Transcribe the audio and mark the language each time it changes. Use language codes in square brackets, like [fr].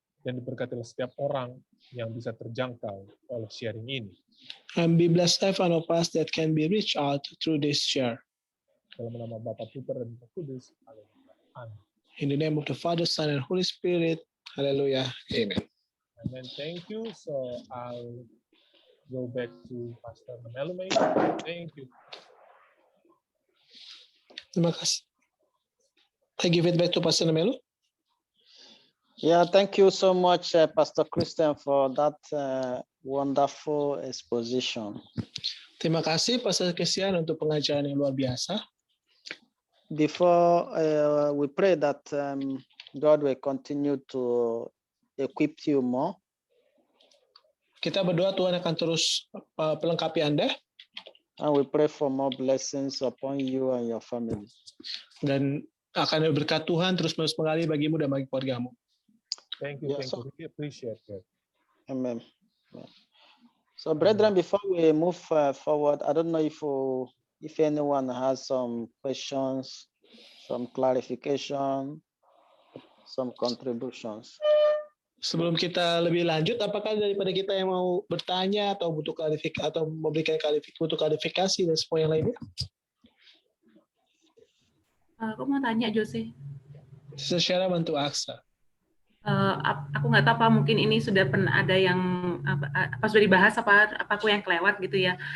[id] dan diberkatilah setiap orang yang bisa terjangkau oleh sharing ini. [en] And be blessed every one of us that can be reached out through this share. [id] Dalam nama Bapa, Putra, dan Roh Kudus. Haleluya. Amin. [en] In the name of the Father, Son, and Holy Spirit. Hallelujah. Amen. Amen. Thank you. So I'll go back to Pastor Melume. Thank you. [id] Terima kasih. [en] I give it back to Pastor Melo. Yeah, thank you so much, Pastor Christian, for that wonderful exposition. [id] Terima kasih Pastor Christian untuk pengajaran yang luar biasa. [en] Before we pray that God will continue to equip you more. [id] Kita berdoa Tuhan akan terus pelengkapi Anda. [en] And we pray for more blessings upon you and your family. [id] Dan akan berkat Tuhan terus menerus mengalir bagimu dan bagi keluargamu. [en] Thank you. Yeah, Thank you. We appreciate it. Amen. So, brethren, before we move forward, I don't know if anyone has some questions, some clarification, some contributions. [id] Sebelum kita lebih lanjut, apakah daripada kita yang mau bertanya atau butuh klarifikasi atau memberikan klarifikasi dan semua yang lainnya? Aku mau tanya Jose. Secara bantu Aksa. Aku nggak tahu apa mungkin ini sudah pernah ada yang apa sudah dibahas apa aku yang kelewat gitu ya.